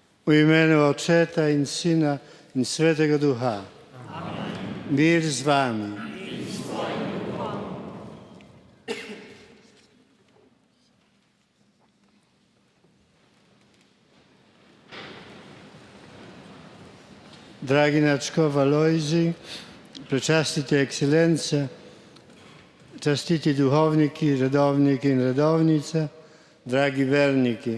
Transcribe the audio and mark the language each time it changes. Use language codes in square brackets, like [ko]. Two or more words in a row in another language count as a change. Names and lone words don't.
[pl] U imieniu Ojca i Syna i Świętego Ducha. [sl] Amen. Mir z wami. Dragi Načkov Alojzij, prečastite ekscelence, častiti duhovniki, redovniki in redovnice, dragi verniki.